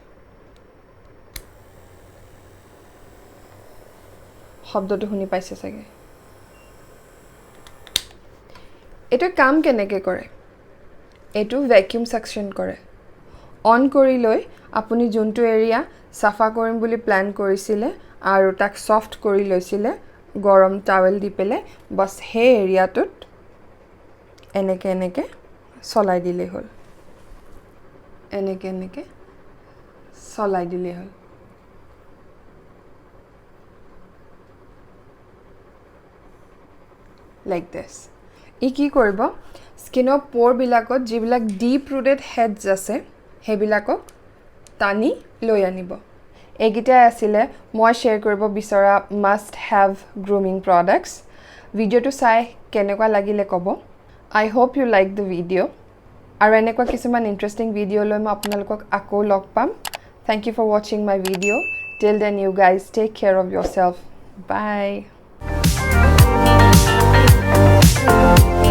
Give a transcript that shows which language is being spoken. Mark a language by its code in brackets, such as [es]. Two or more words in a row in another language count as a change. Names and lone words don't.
[as] শব্দটো শুনি পাইছে চাগে এটো কাম কেনেকৈ কৰে এটো [en] vacuum suction [as] কৰে অন কৰি লৈ আপুনি যোনটো এৰিয়া সাফা কৰিম বুলি প্ল্যান কৰিছিলে আৰু তাক সফট কৰি লৈছিলে গৰম টাৱেল দি পেলে বস হে এৰিয়াটোত এনেকে চলাই দিলে হল এনেকে চলাই দিলে হল [en] like this [as] ই কি কৰিব স্কিনৰ পোৰ বিলাকত যিবিলাক [en] deep rooted heads [as] আছে হেবিলাকক টানি লৈ আনিব এগিটা আছিল মই শেয়াৰ কৰিব বিচৰা [en] must have grooming products [as] ভিডিওটো চাই কেনেকুৱা লাগিলে কব [en] I hope you like the video [as] আৰু এনেকুৱা কিছুমান [en] interesting video [as] লৈ মই আপোনালোকক আকৌ লগ পাম [en] Thank you for watching my video till then you guys take care of yourself bye